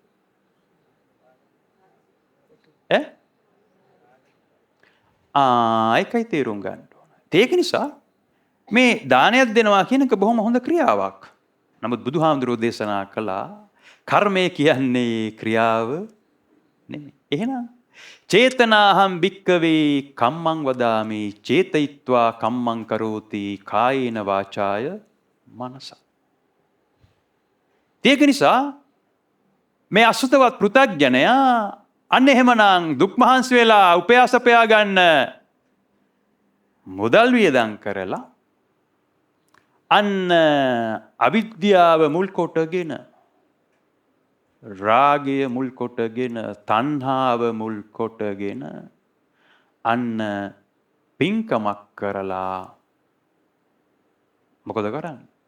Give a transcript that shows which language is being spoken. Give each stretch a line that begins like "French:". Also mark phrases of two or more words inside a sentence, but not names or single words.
Sinhala: ඒකයි තේරුම් ගන්න ඕන. ඒක නිසා මේ දානයක් දෙනවා කියන එක බොහොම හොඳ ක්‍රියාවක්. නමුත් බුදුහාමුදුරුවෝ දේශනා කළා කර්මය කියන්නේ ක්‍රියාව නෙමෙයි.
Pali: එහෙනම් චේතනාහම් භික්කවේ කම්මං වදාමි චේතයිත්වා කම්මං කරෝති කායේන වාචාය මනසා.
Sinhala: ඒක නිසා මේ අසුතවත් පෘථග්ජනයා අන්න එහෙමනම් දුක් මහන්සි වෙලා උපයාසපයා ගන්න මුදල් වියදම් කරලා අන්න අවිද්‍යාව මුල් කොටගෙන රාගය මුල් කොටගෙන තණ්හාව මුල් කොටගෙන අන්න පින්කමක් කරලා මොකද කරන්නේ?